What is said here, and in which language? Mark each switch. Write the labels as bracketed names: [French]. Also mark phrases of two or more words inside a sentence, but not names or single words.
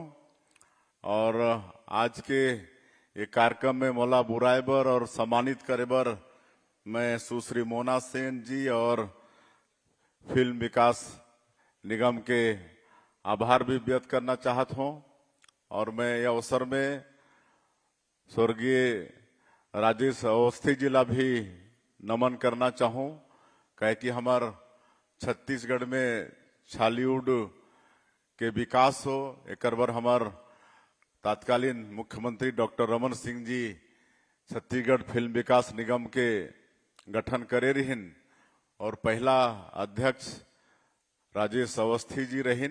[Chhattisgarhi] और आज के ये कार्यक्रम में मोला बुराए बर और सम्मानित करे बर मैं सुश्री मोना सेन जी और फिल्म विकास निगम के आभार भी व्यक्त करना चाहत हूँ। और मैं यह अवसर में स्वर्गीय राजेश अवस्थी जी ला भी नमन करना चाहूँ, कहे कि हमार छत्तीसगढ़ में छालीवुड के विकास हो, एक बार हमार तत्कालीन मुख्यमंत्री डॉक्टर रमन सिंह जी छत्तीसगढ़ फिल्म विकास निगम के गठन करे रहिन और पहला अध्यक्ष राजेश अवस्थी जी रहिन।